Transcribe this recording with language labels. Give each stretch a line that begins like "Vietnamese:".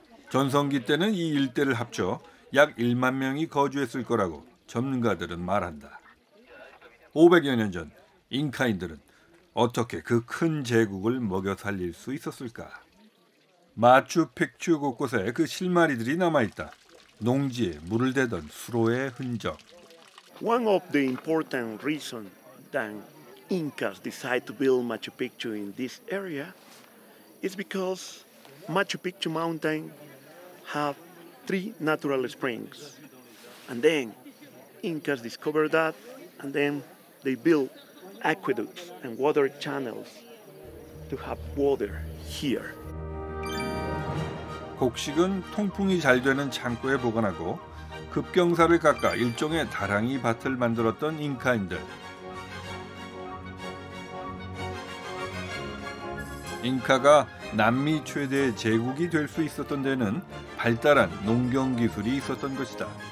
Korean: 전성기 때는 이 일대를 합쳐 약 1만 명이 거주했을 거라고 전문가들은 말한다. 500여 년 전 잉카인들은 어떻게 그 큰 제국을 먹여 살릴 수 있었을까? 마추픽추 곳곳에 그 실마리들이 남아있다. 농지에 물을 대던 수로의 흔적.
English: One of the important reasons that Incas decide to build Machu Picchu in this area is because Machu Picchu mountain have 3 natural springs. And then Incas discovered that, and then they built aqueducts and water channels to have water here.
Korean: 곡식은 통풍이 잘 되는 창고에 보관하고 급경사를 깎아 일종의 다랑이 밭을 만들었던 잉카인들. 잉카가 남미 최대의 제국이 될 수 있었던 데는 발달한 농경 기술이 있었던 것이다.